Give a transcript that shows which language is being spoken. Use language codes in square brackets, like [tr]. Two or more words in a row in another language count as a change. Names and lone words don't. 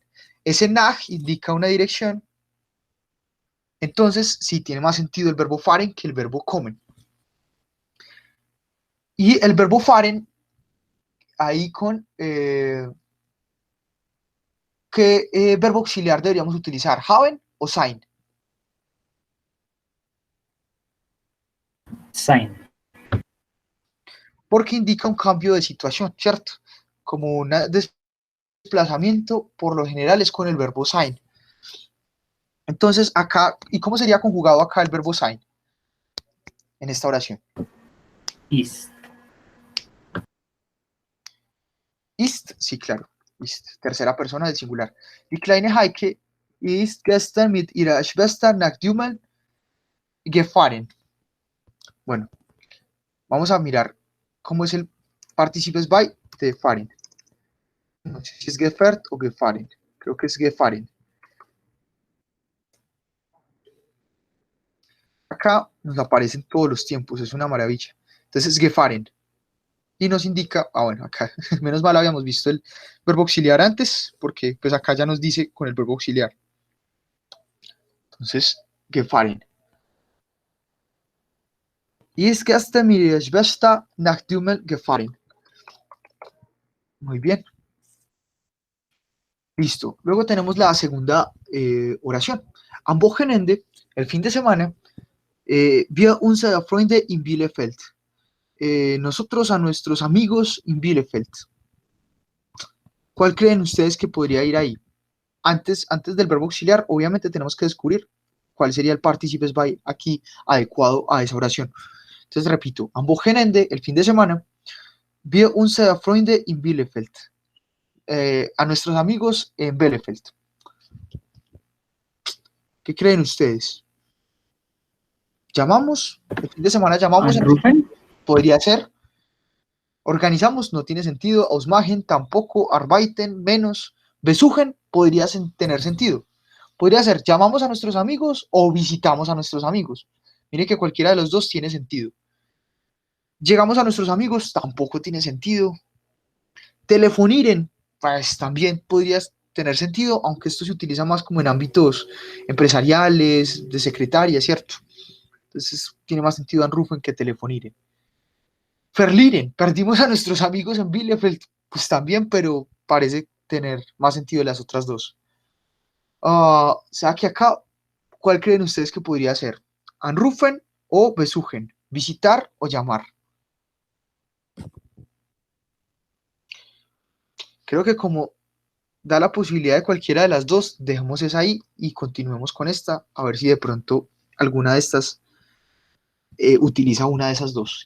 [es] Ese nach indica una dirección. Entonces, sí, tiene más sentido el verbo fahren que el verbo comen. Y el verbo fahren, ahí con ¿qué verbo auxiliar deberíamos utilizar? ¿Haben o sein? Sein. Porque indica un cambio de situación, ¿cierto? Como un desplazamiento, por lo general es con el verbo sein. Entonces, acá, ¿y cómo sería conjugado acá el verbo sein en esta oración? Ist. Ist, sí, claro. Ist, tercera persona del singular. [de] Die kleine Heike ist gestern mit ihrer Schwester nach Dülmen gefahren. [es] Bueno, vamos a mirar cómo es el participes by de fahren. No sé si es gefährt o gefahren. Creo que es gefahren. Acá nos aparecen todos los tiempos, es una maravilla. Entonces es gefahren. Y nos indica, bueno, acá, menos mal habíamos visto el verbo auxiliar antes, porque pues acá ya nos dice con el verbo auxiliar. Entonces, gefahren. [de] Ist gestern mit ihrer Schwester nach Dülmen gefahren. [es] Muy bien. Listo. Luego tenemos la segunda oración. [de] Am Wochenende, [es] el fin de semana, [de] wir unsere Freunde in Bielefeld. [es] Nosotros a nuestros amigos en Bielefeld. ¿Cuál creen ustedes que podría ir ahí? Antes del verbo auxiliar, obviamente tenemos que descubrir cuál sería el participes by aquí adecuado a esa oración. Entonces repito, [de] am Wochenende, [es] el fin de semana, [de] wir unsere Freunde in Bielefeld. [es] a nuestros amigos en Bielefeld. ¿Qué creen ustedes? ¿Llamamos? ¿El fin de semana llamamos? Anrufen. Podría ser. Organizamos, no tiene sentido. Ausmachen, tampoco. Arbeiten, menos. Besuchen, podría tener sentido. Podría ser, llamamos a nuestros amigos o visitamos a nuestros amigos. Mire que cualquiera de los dos tiene sentido. Llegamos a nuestros amigos, tampoco tiene sentido. Telefonieren, pues también podría tener sentido, aunque esto se utiliza más como en ámbitos empresariales, de secretaria, ¿cierto? Entonces tiene más sentido anrufen que telefonieren. Verlieren, perdimos a nuestros amigos en Bielefeld, pues también, pero parece tener más sentido las otras dos. O sea que acá, ¿cuál creen ustedes que podría ser? Anrufen o besuchen, visitar o llamar. Creo que como da la posibilidad de cualquiera de las dos, dejemos esa ahí y continuemos con esta, a ver si de pronto alguna de estas utiliza una de esas dos.